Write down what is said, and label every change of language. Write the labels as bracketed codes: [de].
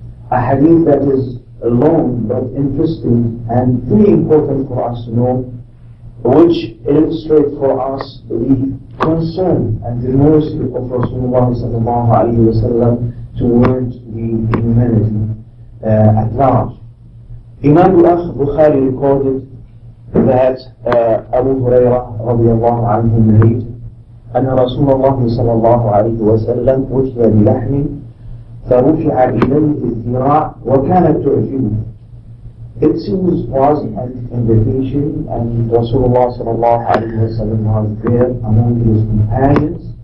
[en] A hadith that is long but interesting and very important for us to know, which illustrates for us the concern and the mercy of Rasulullah sallallahu alayhi wa sallam towards the humanity at large. Imam Bukhari recorded that Abu Hurairah radiallahu anhu narrated [ar] أن رسول الله صلى الله عليه وسلم أتي بلحم فرفع إليه الذراع وكانت تعجبه. [en] It seems was an invitation, and Rasulullah sallallahu alayhi wa sallam was there among his companions.